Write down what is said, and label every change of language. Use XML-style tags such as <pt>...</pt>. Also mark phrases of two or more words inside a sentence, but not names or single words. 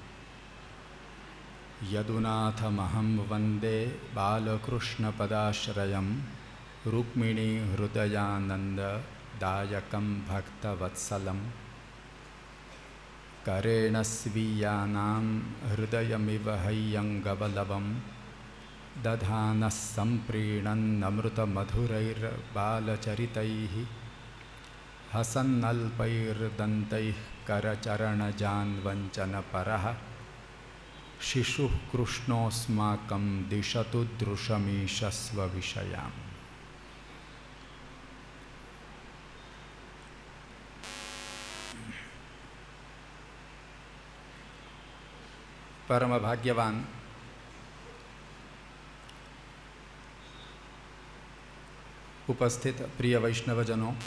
<sa>યદુનાથમહં વંદે બાલકૃષ્ણપદાશ્રયં રૂક્મિણી હૃદયાનંદદાયકં ભક્તવત્સલમ કરેણ સ્વીયાનાં હૃદયમિવ હૈયંગવલવં દધાનઃ सम्प्रीणन्नमृतमधुरैर्बालचरितैः हसन्नल्पैर्दन्तैः करचरणजान्वञ्चनपरः शिशुः कृष्णोऽस्माकं दिशतु दृशमीशस्वविषयाम्.</sa> <gu>પરમ ભાગ્યવાન ઉપસ્થિત પ્રિય વૈષ્ણવજનો,</gu>